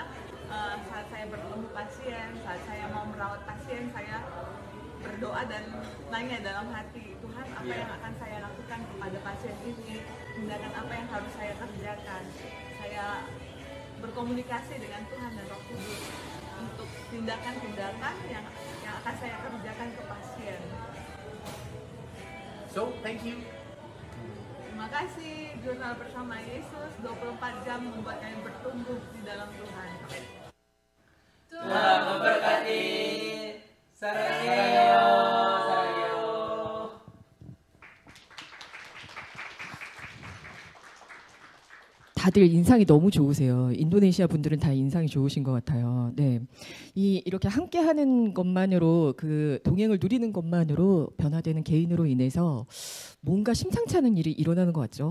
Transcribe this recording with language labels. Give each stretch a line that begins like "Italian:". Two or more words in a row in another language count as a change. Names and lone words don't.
Indonesian: Saat saya bertemu pasien, saat saya mau merawat pasien, saya berdoa dan nanya dalam hati, Tuhan apa yang akan saya lakukan kepada pasien ini, tindakan apa yang harus saya kerjakan. Saya berkomunikasi dengan Tuhan dan Roh Kudus untuk tindakan-tindakan yang akan saya kerjakan ke pasien.
English: So, thank you.
Indonesian: Terima kasih, Jurnal Bersama Yesus 24 jam membuat kalian bertumbuh di dalam Tuhan. Tuhan memberkati.
Korean: 사랑해요, 사랑해요. 다들 인상이 너무 좋으세요. 인도네시아 분들은 다 인상이 좋으신 것 같아요. 네, 이렇게 함께하는 것만으로 그 동행을 누리는 것만으로 변화되는 개인으로 인해서 뭔가 심상치 않은 일이 일어나는 것 같죠.